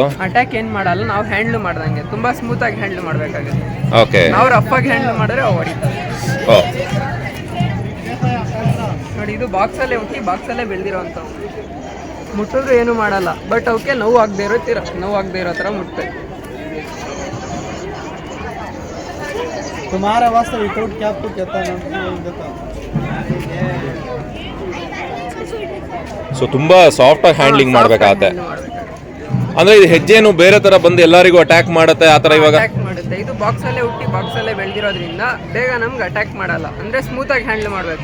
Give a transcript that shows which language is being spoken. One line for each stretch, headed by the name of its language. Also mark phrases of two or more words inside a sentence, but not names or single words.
Kannada: ಅಟ್ಯಾಕ್ ಏನ್ ಮಾಡಲ್ಲ, ನಾವು ಹ್ಯಾಂಡ್ಲ್ ಮಾಡ್ದಂಗೆ ತುಂಬಾ ಸ್ಮೂತ್ ಆಗಿ ಹ್ಯಾಂಡ್ಲ್ ಮಾಡ್ಬೇಕಾಗುತ್ತೆ. ಓಕೆ, ನಾವು ರಫ್ ಆಗಿ ಹ್ಯಾಂಡ್ಲ್ ಮಾಡಿದ್ರೆ ಅವು ಹೊಡಿತಾರೆ. ನೋಡಿ, ಇದು ಬಾಕ್ಸ್ ಅಲ್ಲೇ ಹುಟ್ಟಿ ಬಾಕ್ಸ್ ಅಲ್ಲೇ ಬೆಳೆದಿರೋಂಥವು. ಮುಟ್ಟಿದ್ರು ಏನು ಮಾಡಲ್ಲ, ಬಟ್ ಅವಕ್ಕೆ ನೋವು ಆಗದೆ ಇರೋ ಥರ ಮುಟ್ಬೇಕು.
Urdu: تمہارا واسطے
English: without cap
Urdu: تو کہتا ہے
Kannada: ಸೊ ತುಂಬಾ ಸಾಫ್ಟ್ ಆಗಿ ಹ್ಯಾಂಡ್ಲಿಂಗ್ ಮಾಡ್ಬೇಕಾಗತ್ತೆ. ಅಂದ್ರೆ ಇದು ಹೆಜ್ಜೆನು ಬೇರೆ ತರ ಬಂದು ಎಲ್ಲರಿಗೂ ಅಟ್ಯಾಕ್ ಮಾಡುತ್ತೆ ಆ ತರ ಇವಾಗ ಅಟ್ಯಾಕ್ ಮಾಡುತ್ತೆ. ಇದು ಬಾಕ್ಸ್ ಅಲ್ಲೇ ಹುಟ್ಟಿ ಬಾಕ್ಸ್ ಅಲ್ಲೇ ಬೆಳೆದಿರೋದ್ರಿಂದ ಬೇಗ ನಮ್ಗೆ ಅಟ್ಯಾಕ್ ಮಾಡಲ್ಲ. ಅಂದ್ರೆ ಸ್ಮೂತ್ ಆಗಿ ಹ್ಯಾಂಡಲ್ ಮಾಡಬೇಕು.